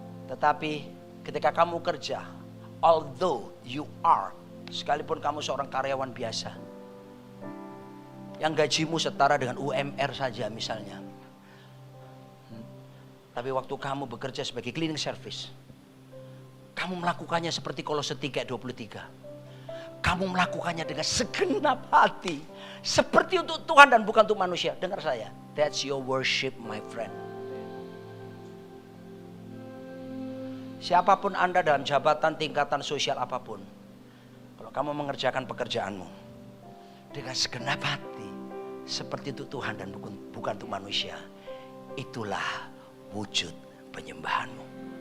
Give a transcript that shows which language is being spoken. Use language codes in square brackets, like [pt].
[id] Tetapi ketika kamu kerja, [en] although you are, [id] sekalipun kamu seorang karyawan biasa, yang gajimu setara dengan UMR saja misalnya. Tapi waktu kamu bekerja sebagai cleaning service, kamu melakukannya seperti Kolose 3 ayat 23. Kamu melakukannya dengan segenap hati, seperti untuk Tuhan dan bukan untuk manusia. Dengar saya, [en] that's your worship my friend. [id] Siapapun Anda dalam jabatan, tingkatan sosial apapun, kalau kamu mengerjakan pekerjaanmu dengan segenap hati, seperti untuk Tuhan dan bukan untuk manusia, itulah wujud penyembahanmu.